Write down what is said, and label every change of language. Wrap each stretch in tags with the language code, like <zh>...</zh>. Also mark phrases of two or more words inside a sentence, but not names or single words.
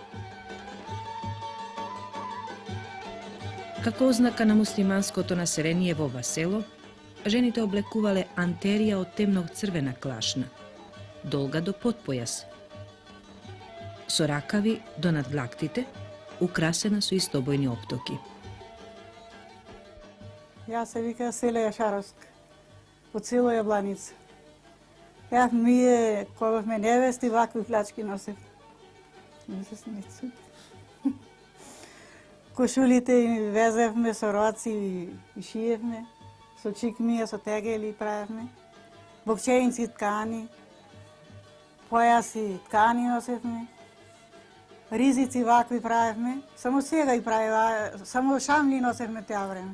<mk>Како ознака на муслиманско население во ова село, жените облекувале антерија од темног црвена клашна, долга до потпојас, соракави до надлактите, украсена су истобојни оптоки. Ја се вика Селия Шаровска, од село Јабланица. Ja ми кога ме невести вакви плячки носех. Не се смејте. Кошулите везевме со роци и шиевме, со чикмија, со тегели правевме, бокчеинци ткани, појаси ткани носевме, ризици вакви правевме, само сега и правева, само шамли носевме тя време.</mk>